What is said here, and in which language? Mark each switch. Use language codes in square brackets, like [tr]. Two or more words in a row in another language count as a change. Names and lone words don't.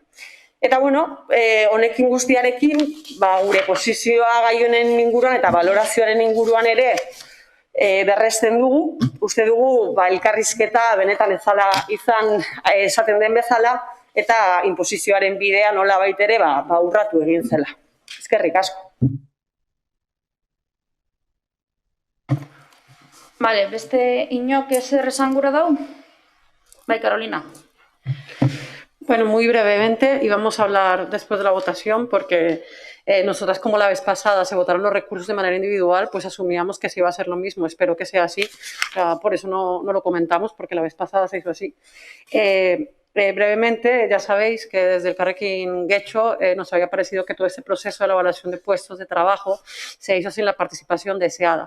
[eu] Eta, honekin guztiarekin, gure posizioa gai honen inguruan eta balorazioaren inguruan ere berresten dugu, uste dugu elkarrizketa benetan ez zala izan esaten den bezala eta inposizioaren bidea nola baitere urratu egin zela. Eskerrik asko. Beste inok ezer esan gura dau? Bai, Carolina. [es] Bueno, muy brevemente, y vamos a hablar después de la votación, porque nosotras, como la vez pasada se votaron los recursos de manera individual, pues asumíamos que se iba a hacer lo mismo. Espero que sea así, por eso no lo comentamos, porque la vez pasada se hizo así. Brevemente, ya sabéis que desde el Elkarrekin Getxo nos había parecido que todo este proceso de la evaluación de puestos de trabajo se hizo sin la participación deseada.